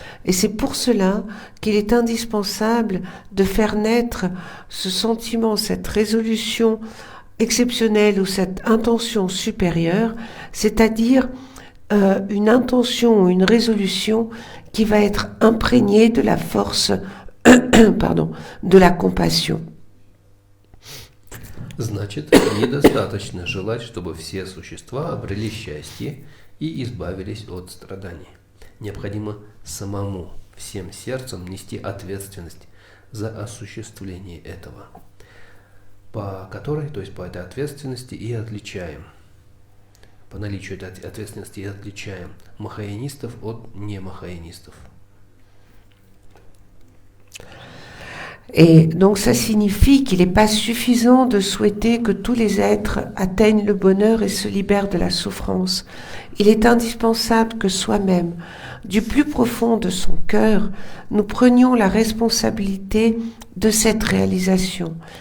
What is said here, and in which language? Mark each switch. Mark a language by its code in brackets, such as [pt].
[fr] Et c'est pour cela qu'il est indispensable de faire naître ce sentiment, cette résolution exceptionnelle ou cette intention supérieure, c'est-à-dire une intention ou une résolution qui va être imprégnée de la force de la compassion. [ru] Значит, недостаточно желать, чтобы все существа обрели счастье и избавились от страданий. Необходимо самому, всем сердцем нести ответственность за осуществление этого, по которой, то есть по этой ответственности и отличаем, по наличию этой ответственности и отличаем махаянистов от немахаянистов. [fr] Et donc ça signifie qu'il n'est pas suffisant de souhaiter que tous les êtres atteignent le bonheur et se libèrent de la souffrance. Il est indispensable que soi-même, du plus profond de son cœur, nous prenions la responsabilité de cette réalisation.